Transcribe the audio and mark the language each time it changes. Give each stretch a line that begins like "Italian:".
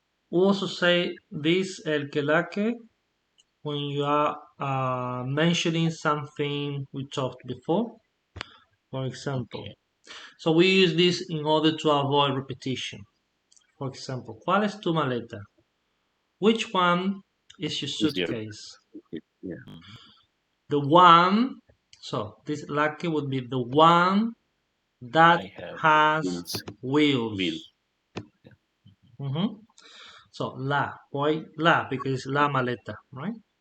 English: We also say this el que la que when you are mentioning something we talked before. For example, so we use this in order to avoid repetition. For example,
Spanish: ¿cuál es tu maleta?
English: Which one is your suitcase? Yeah. The one, so this lucky would be the one that has wheels. So la, why la? Because it's la maleta, right?